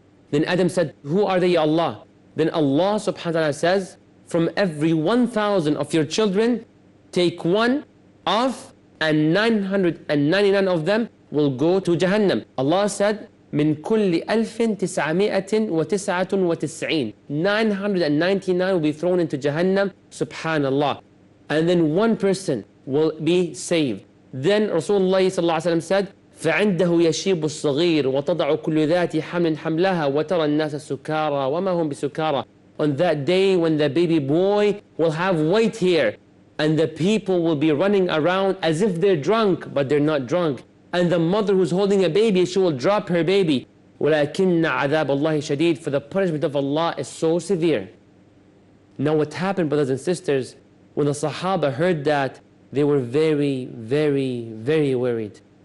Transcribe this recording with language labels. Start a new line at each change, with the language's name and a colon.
English: Then Adam said, who are they, Ya Allah? Then Allah subhanahu wa ta'ala says, from every 1,000 of your children, take one off, and 999 of them will go to Jahannam.
Arabic: Allah said, من كل 1999.
English: 999 will be thrown into Jahannam, subhanallah. And then one person will be saved.
Arabic: Then Rasulullah sallallahu alaihi wasallam said, فعنده يشيب الصغير وتضع كل ذات حمل حملها وترى الناس سكارى وما هم بسكارى.
English: On that day when the baby boy will have white hair, and the people will be running around as if they're drunk, but they're not drunk. And the mother who's holding a baby, she will drop her baby.
Arabic: ولكن عذاب الله شديد.
English: For the punishment of Allah is so severe. Now what happened, brothers and sisters, when the Sahaba heard that, they were very, very, very worried.